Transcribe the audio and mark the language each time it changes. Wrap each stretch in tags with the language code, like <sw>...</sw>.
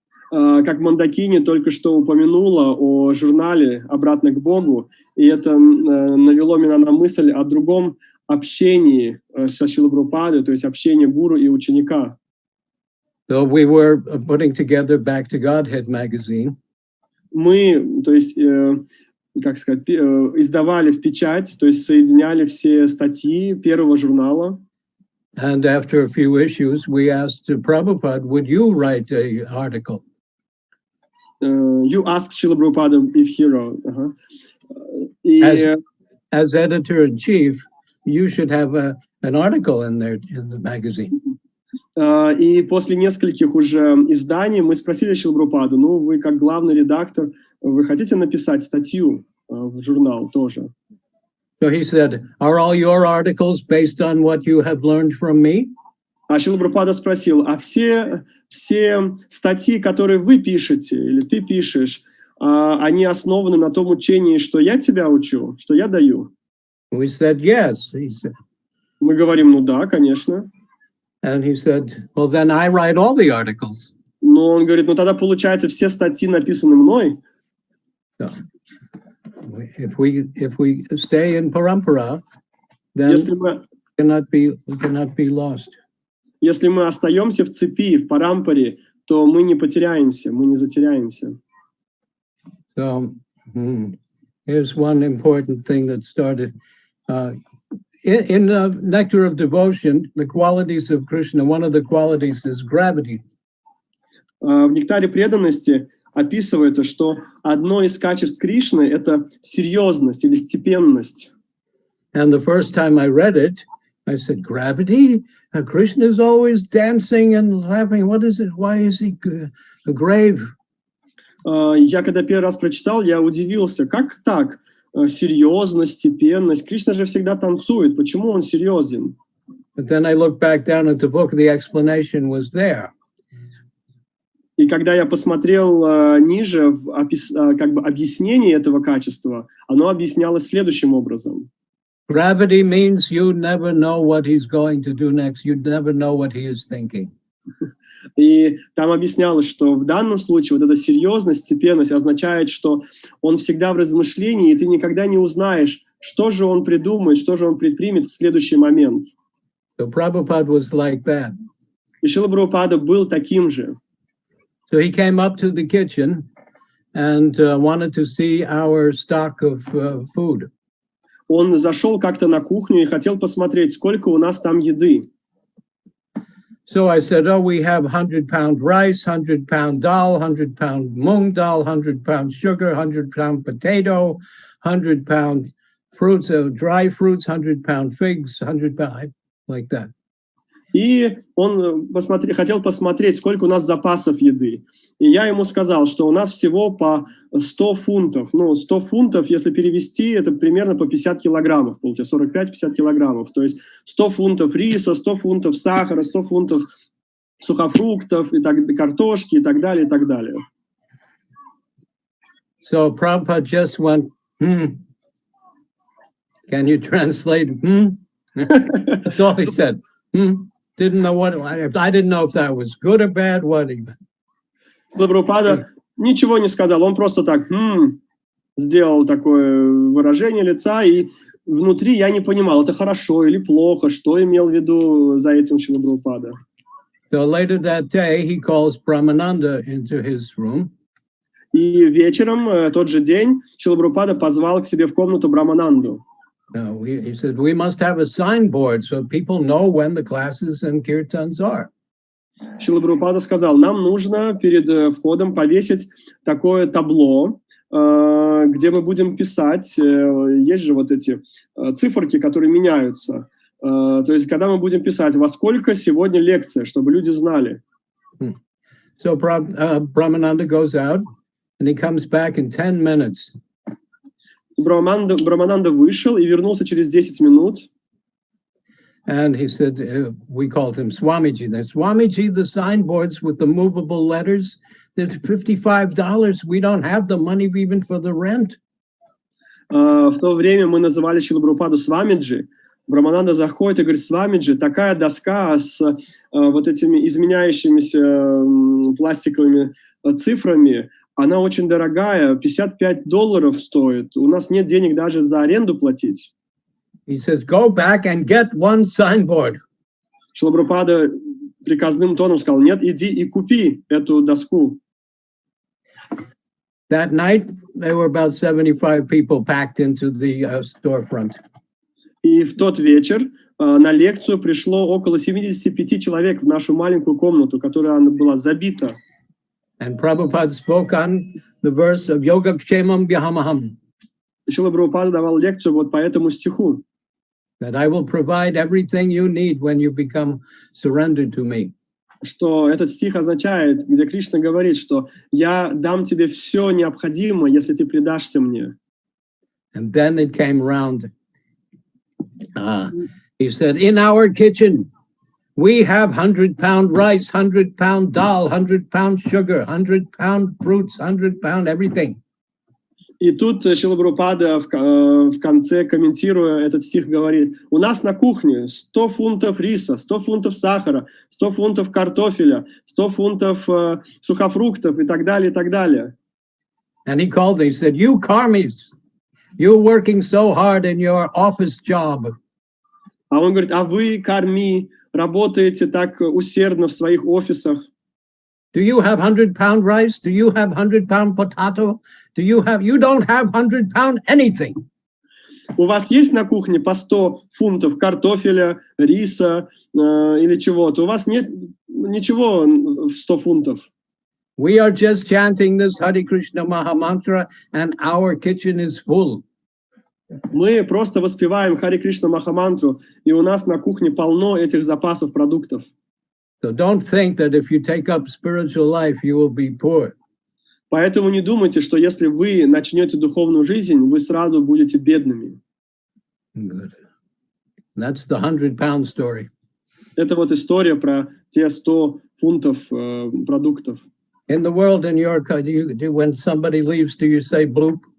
<ru>Как Mondakini только что упомянула о журнале «Обратно к Богу», и это навело меня на мысль о другом общении со Шрилой Прабхупадой, то есть общение гуру и ученика.</ru> <en>So we were putting together Back to Godhead magazine.</en> <ru>Мы, то есть, как сказать, издавали в печать, то есть соединяли все статьи первого журнала.</ru> <en>And after a few issues, we asked Prabhupada, would you write an article? You asked Srila Prabhupada if he wrote. As editor-in-chief, you should have an article in there in the magazine.</en> <ru>И после нескольких уже изданий мы спросили Шрилу Прабхупаду, ну, вы как главный редактор, вы хотите написать статью в журнал тоже?</ru> <en>So he said, are all your articles based on what you have learned from me?</en> <ru>А Шрила Прабхупада спросил, а все статьи, которые вы пишете, или ты пишешь, они основаны на том учении, что я тебя учу, что я даю?</ru> <en>We said, yes. He said,</en> <ru>Мы говорим, ну да, конечно.</ru> <en>and he said, well, then I write all the articles.</en> <ru>Но он говорит, ну тогда получается все статьи написаны мной.</ru> <en>So, if we stay in parampara, then</en> <ru>Если мы,</ru> <en>we cannot be lost.</en> <ru>если мы остаемся в цепи, в парампаре, то мы не потеряемся, мы не затеряемся.</ru> <en>So here's one important thing that started. In the Nectar of Devotion, the qualities of Krishna, one of the qualities is gravity.</en> <ru>В нектаре преданности описывается, что одно из качеств Кришны — это серьезность или степенность.</ru> <en>And the first time I read it, I said, gravity? Krishna is always dancing and laughing. What is it? Why is he grave?</en> <ru>Я когда первый раз прочитал, я удивился, как так? Серьезность, степенность. Кришна же всегда танцует. Почему он серьезен?</ru> <en>But then I looked back down at the book, the explanation was there.</en> <ru>И когда я посмотрел ниже, как бы объяснение этого качества, оно объяснялось следующим образом.</ru> <en>Gravity means you never know what he's going to do next. You never know what he is thinking.</en> <ru>И там объяснялось, что в данном случае вот эта серьезность, степенность означает, что он всегда в размышлении, и ты никогда не узнаешь, что же он придумает, что же он предпримет в следующий момент.</ru> <en>So Prabhupada was like that.</en> <ru>И Шрила Прабхупада был таким же.</ru> <en>So he came up to the kitchen and wanted to see our stock of food.</en> <ru>Он зашел как-то на кухню и хотел посмотреть, сколько у нас там еды.</ru> <en>So I said, oh, we have 100-pound rice, 100-pound dal, 100-pound mung dal, 100-pound sugar, 100-pound potato, 100-pound fruits, dry fruits, 100-pound figs, 100-pound, like that.</en> <ru>И он хотел посмотреть, сколько у нас запасов еды. И я ему сказал, что у нас всего по 100 фунтов. Ну, 100 фунтов, если перевести, это примерно по 50 килограммов, получается, 45-50 килограммов. То есть 100 фунтов риса, 100 фунтов сахара, 100 фунтов сухофруктов, и так, картошки и так далее, и так далее.</ru> <en>So Prabhupada just went, Can you translate? That's all he said. Didn't know what, I didn't know if that was good or bad, what he meant.</en> <ru>Прабхупада ничего не сказал, он просто так сделал такое выражение лица, и внутри я не понимал, это хорошо или плохо, что имел в виду за этим Шрила Прабхупада.</ru> <en>So later that day, he calls Brahmananda into his room.</en> <ru>И вечером, тот же день, Шрила Прабхупада позвал к себе в комнату Брахмананду.</ru> <en>He said, we must have a signboard so people know when the classes and kirtans are.</en> <ru>Шрила Прабхупада сказал, нам нужно перед входом повесить такое табло, где мы будем писать, есть же вот эти циферки, которые меняются. То есть, когда мы будем писать, во сколько сегодня лекция, чтобы люди знали.</ru> <en>So Brahmananda goes out and he comes back in 10 minutes.</en> <ru>Брахмананда вышел и вернулся через 10 минут.</ru> <en>And he said, we called him Swamiji. Then Swamiji, the signboards with the movable letters, there's $55. We don't have the money even for the rent.</en> <ru>В то время мы называли Шрилу Прабхупаду Свамиджи. Брахмананда заходит и говорит, Свамиджи, такая доска с вот этими изменяющимися пластиковыми цифрами, она очень дорогая, $55 стоит. У нас нет денег даже за аренду платить.</ru> <en>He says, go back and get one signboard.</en> <ru>Шрила Прабхупада приказным тоном сказал, нет, иди и купи эту доску.</ru> <en>That night, there were about 75 people packed into the storefront.</en> <ru>И в тот вечер на лекцию пришло около 75 человек в нашу маленькую комнату, которая была забита.</ru> <en>And Prabhupada spoke on the verse of Yogakshemam Vyahamaham.</en> <ru>Шрила Прабхупада давал лекцию вот по этому стиху.</ru> <en>That I will provide everything you need when you become surrendered to me.</en> <ru>Что этот стих означает, где Кришна говорит, что я дам тебе все необходимое, если ты предашься мне.</ru> <en>And then it came around. He said, in our kitchen, we have 100-pound rice, 100-pound dal, 100-pound sugar, 100-pound fruits, 100-pound everything.</en> <ru>И тут Шрила Прабхупада в конце, комментируя этот стих, говорит: у нас на кухне 100 фунтов риса, 100 фунтов сахара, 100 фунтов картофеля, 100 фунтов сухофруктов и так далее, и так далее.</ru> <en>And he called me, he said, you karmis, you're working so hard in your office job.</en> <ru>А он говорит: а вы, карми, работаете так усердно в своих офисах.</ru> <en>Do you have 100-pound rice? Do you have 100-pound potato? You don't have 100-pound anything.</en> <ru>У вас есть на кухне по 100 фунтов картофеля, риса или чего-то? У вас нет ничего в 100 фунтов.</ru> <en>We are just chanting this Hare Krishna Maha Mantra and our kitchen is full.</en> <ru>Мы просто воспеваем Харе Кришна Махамантру, и у нас на кухне полно этих запасов продуктов.</ru> <en>So don't think that if you take up spiritual life, you will be poor.</en> <ru>Поэтому не думайте, что если вы начнете духовную жизнь, вы сразу будете бедными.</ru> <en>Good. That's the 100-pound story.</en> <ru>Это вот история про те 100 фунтов продуктов.</ru> <en>In the world, in your country, when somebody leaves, do you say bloop?</en>